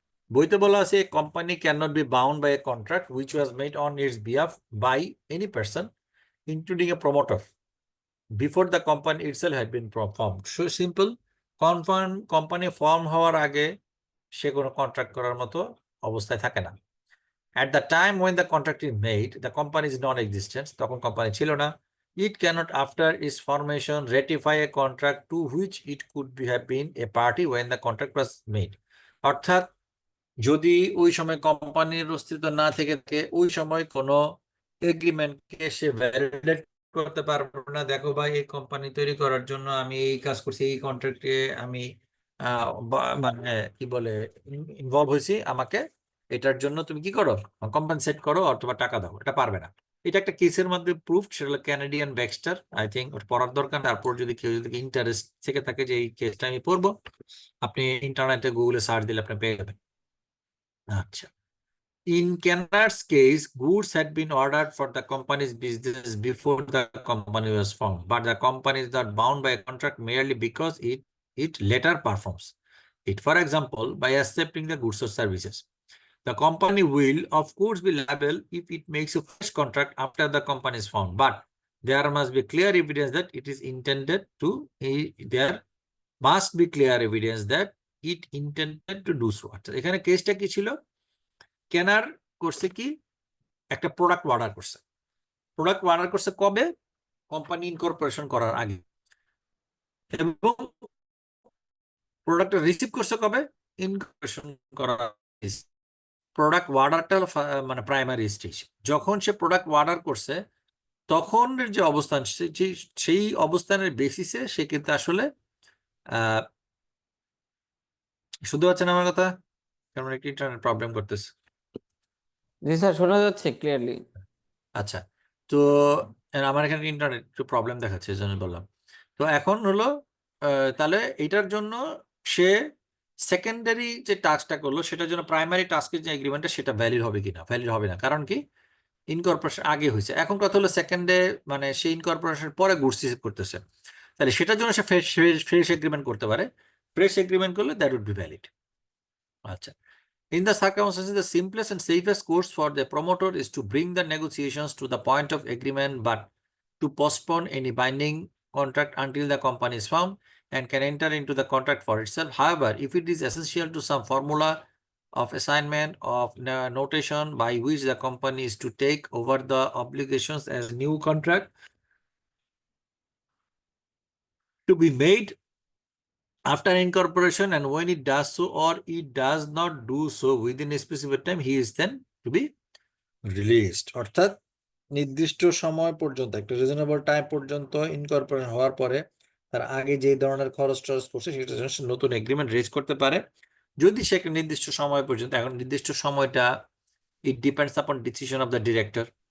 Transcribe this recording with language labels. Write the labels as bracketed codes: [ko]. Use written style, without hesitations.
[bn] বইতে বলা আছে, [en] Company can not be bound by a contract which was made on its behalf by any person including a promoter before the company itself had been formed. [bn] So simple, company form হওয়ার আগে সে কোনো contract করার মতো অবস্থায় থাকে না। [en] At the time when the contract is made, the company is non-existent, [bn] তখন company ছিল না। [en] It cannot after its formation ratify a contract to which it could have been a party when the contract was made. [bn] অর্থাৎ যদি ওই সময় কোম্পানির অস্তিত্ব না থেকে থাকে, ওই সময় কোনো এগ্রিমেন্টকে সে ভ্যালিডেট করতে পারবে না, দেখো ভাই এই কোম্পানি তৈরি করার জন্য আমি এই কাজ করছি, এই কন্ট্রাক্টে আমি মানে কি বলে ইনভলভ হয়েছি, আমাকে এটার জন্য তুমি কি করো, কম্পেনসেট করো অথবা টাকা দাও, এটা পারবে না। এটা একটা কেসের মধ্যে প্রুফ, সেটা হলো ক্যানাডিয়ান ব্যাক্সটার। [en] I think [bn] ওটা পড়ার দরকার। তারপর যদি কেউ যদি ইন্টারেস্ট থেকে থাকে যে এই কেসটা আমি পড়বো, আপনি ইন্টারনেটে গুগলে সার্চ দিলে আপনি পেয়ে যাবেন। [en] আচ্ছা, in Kennard's case, goods had been ordered for the company's business before the company was formed, but the company is not bound by a contract merely because it later performs it. For example, by accepting the goods or services, the company will, of course, be liable if it makes a fresh contract after the company is formed, but there must be clear evidence that it is intended to. There must be clear evidence that it intended to do so. [bn] এখানে কেসটা কি ছিল? কেনার করছে কি, একটা product order করছে। Product order করছে কবে? কোম্পানি ইনকর্পোরেশন করার আগে। এবং প্রোডাক্ট রিসিভ করছে কবে? ইনকর্পোরেশন করার আগে। প্রোডাক্ট অর্ডারটা মানে প্রাইমারি স্টেজ। যখন সে প্রোডাক্ট অর্ডার করছে তখন যে অবস্থান, সেই অবস্থানের বেসিসে সে কিন্তু আসলে শুনতে পাচ্ছেন আমার কথা? কারণ একটি ইন্টারনেট প্রবলেম করতেছে। জি স্যার, শোনা যাচ্ছে ক্লিয়ারলি। আচ্ছা, তো আমার এখানে ইন্টারনেট একটু প্রবলেম দেখাচ্ছে, এই জন্য বললাম। তো এখন হলো তাহলে এটার জন্য সে সেকেন্ডারি যে টাস্কটা করলো সেটার জন্য প্রাইমারি টাস্কের যে এগ্রিমেন্টটা সেটা ভ্যালিড হবে কিনা? ভ্যালিড হবে না, কারণ কি ইনকর্পোরেশন আগে হয়েছে। এখন কথা হলো সেকেন্ডে মানে সে ইনকর্পোরেশনের পরে গুডস রিসিভ করতেছে, তাহলে সেটার জন্য সে ফ্রেশ এগ্রিমেন্ট করতে পারে। [en] Fresh agreement করলে that would be valid. আচ্ছা, in the circumstances, the simplest and safest course for the promoter is to bring the negotiations to the point of agreement, but to postpone any binding contract until the company is formed and can enter into the contract for itself. However, if it is essential to some formula of assignment of notation by which the company is to take over the obligations as new contract to be made after incorporation, and when it does so or it does not do so within a specific time, he is then to be released. অর্থাৎ [bn] নির্দিষ্ট সময় পর্যন্ত, একটা reasonable time পর্যন্ত incorporation হওয়ার পরে তার আগে যে ধরনের খরচ টরচ করছে সেটা যেন সে নতুন এগ্রিমেন্ট রেজ করতে পারে, যদি সে একটা নির্দিষ্ট সময় পর্যন্ত। এখন নির্দিষ্ট সময়টা [en] It depends upon decision of the director.